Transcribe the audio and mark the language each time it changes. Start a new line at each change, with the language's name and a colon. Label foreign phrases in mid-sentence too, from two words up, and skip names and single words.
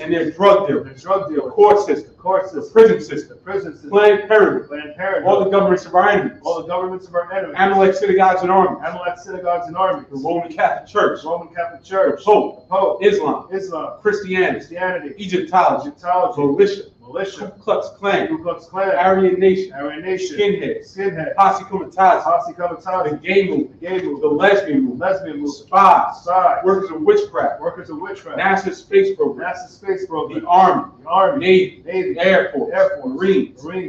English: and their drug and dealers, the drug the dealers, court system, the court the system, prison system, the prison system, Planned Parenthood, Planned Parenthood, all the governments of our enemies, all the governments of our enemies, Amalek synagogues and armies, Amalek synagogues and armies, the Roman Catholic Church, the Roman Catholic the Church, Pope, the Pope, Islam, Islam, Christianity, Christianity, Egyptology, Egyptology, militia, Ku militia, Klux Klan, Ku Klux Klan, Aryan Nation, Aryan Nation, skinheads, skinhead, posse comitatus, posse the comitatus, gay movement, the gay the movement, lesbian the movement, lesbian movement, spies, spies, workers of witchcraft, workers of witchcraft, NASA space program, NASA space program, the Army, the Army, Navy, Navy, Air Force, Air Force, Marines, Marines,